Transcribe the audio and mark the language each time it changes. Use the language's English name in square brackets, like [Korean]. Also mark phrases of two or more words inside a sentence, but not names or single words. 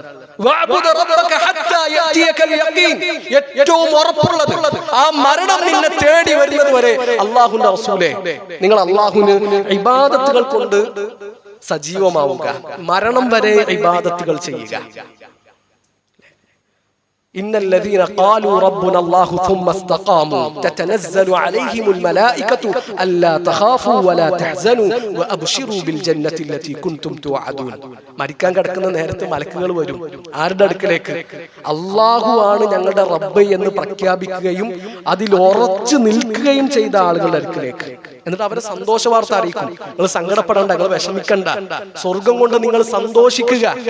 [Malayalam] ഏറ്റവും ഉറപ്പുള്ളത് ആ മരണം നിന്നെ തേടി വരുന്നത് വരെ അള്ളാഹുവിന്റെ റസൂലേ, നിങ്ങൾ അള്ളാഹുവിന് ഇബാദത്തുകൾ കൊണ്ട് സജീവമാവുക, മരണം വരെ ഇബാദത്തുകൾ ചെയ്യുക. [Arabic] إن الذين قالوا ربنا الله ثم استقاموا تتنزل عليهم الملائكة ألا تخافوا ولا تحزنوا وأبشروا بالجنة التي كنتم توعدون. [Malayalam] മരിക്കാൻ കിടക്കുന്ന നേരത്തെ മലക്കുകൾ വരും. ആരുടെ അടുക്കലേക്ക്? അള്ളാഹു ആണ് ഞങ്ങളുടെ റബ്ബ് എന്ന് പ്രഖ്യാപിക്കുകയും അതിൽ ഉറച്ചു നിൽക്കുകയും ചെയ്ത ആളുകളുടെ അടുക്കലേക്ക്. എന്നിട്ട് അവരെ സന്തോഷ വാർത്ത അറിയിക്കും. നിങ്ങൾ സങ്കടപ്പെടേണ്ട, നിങ്ങൾ വിഷമിക്കണ്ട, സ്വർഗം കൊണ്ട് നിങ്ങൾ സന്തോഷിക്കുക.